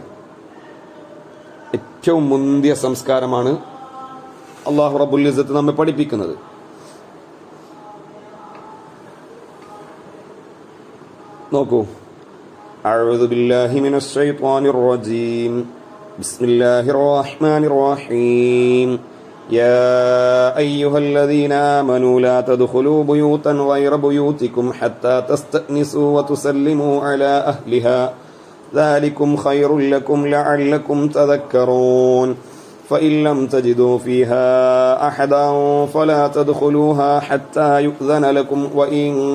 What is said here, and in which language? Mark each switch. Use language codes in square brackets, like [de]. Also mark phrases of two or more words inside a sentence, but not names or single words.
[ml] ഏറ്റവും മുന്തിയ സംസ്കാരമാണ് [ar] الله رب العزة [ml] നമ്മെ പഠിപ്പിക്കുന്നത്. [ar] നോക്കൂ, أعوذ بالله من الشيطان الرجيم. بسم الله الرحمن الرحيم. يا أيها الذين آمنوا لا تدخلوا بيوتا غير بيوتكم حتى تستأنسوا وتسلموا على أهلها ذلكم خير لكم لعلكم تذكرون فإن لم تجدوا فيها أحدا فلا تدخلوها حتى يؤذن لكم وإن